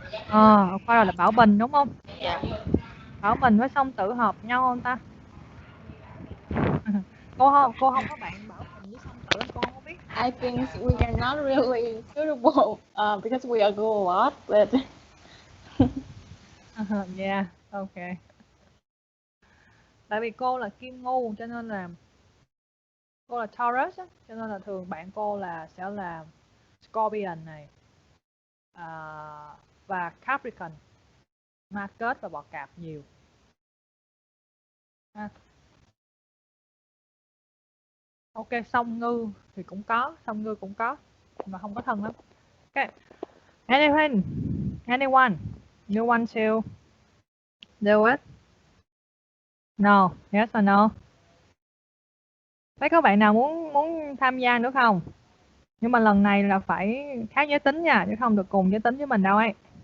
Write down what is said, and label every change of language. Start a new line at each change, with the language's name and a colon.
Vietnamese: Aquarius là Bảo Bình đúng không?
English: Yeah.
Vietnamese: Bảo Bình với song tử hợp nhau không ta? cô không có bạn Bảo Bình với song tử, cô không có biết.
English: I think we are not really suitable because we agree a lot, but Yeah, ok.
Vietnamese: Tại vì cô là Kim Ngưu cho nên là cô là Taurus á, cho nên là thường bạn cô sẽ là Scorpion này và Capricorn, Ma Kết và Bọ Cạp nhiều. Ok, Song Ngư thì cũng có, mà không có thân lắm.
English: Ok, anyone, you want to do it? No, yes or no?
Vietnamese: Thấy có bạn nào muốn tham gia nữa không? Nhưng mà lần này là phải khác giới tính nha, chứ không được cùng giới tính với mình đâu ấy.